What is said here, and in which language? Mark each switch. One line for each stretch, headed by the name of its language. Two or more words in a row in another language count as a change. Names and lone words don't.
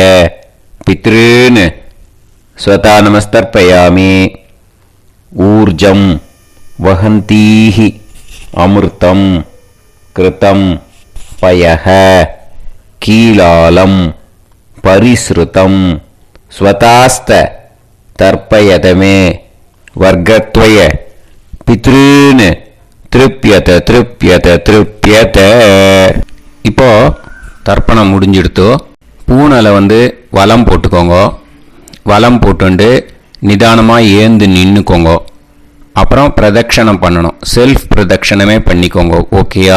Sanskrit: पितॄन् स्वता नमस्तर्पयामि ऊर्जं वहन्तीः अमृतं कृतं पयः कीलालं परिसृतं स्वतास्त तर्पयत मे वर्गद्वय पितॄन् तृप्यत तृप्यत तृप्यत.
Tamil: இப்போ தர்ப்பணம் முடிஞ்சிடுத்தோ. பூனலை வலம் போட்டுக்கோங்க. வலம் போட்டுண்டு நிதானமாக ஏந்து நின்றுக்கோங்க. அப்புறம் பிரதட்சணம் பண்ணணும். செல்ஃப் பிரதட்சணமே பண்ணிக்கோங்க. ஓகேயா?